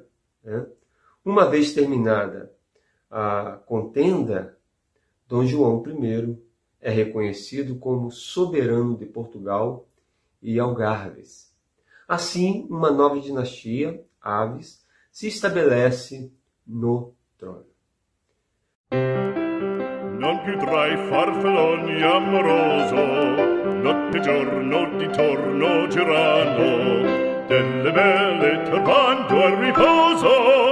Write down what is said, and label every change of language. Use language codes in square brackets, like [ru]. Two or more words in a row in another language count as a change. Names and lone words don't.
[pt] Uma vez terminada a contenda, Dom João I é reconhecido como soberano de Portugal e Algarves. Assim, uma nova dinastia, Aves, se estabelece no trono. [it] Non più tra i farfalloni amoroso, notte e giorno di torno girano, delle belle turbando al riposo.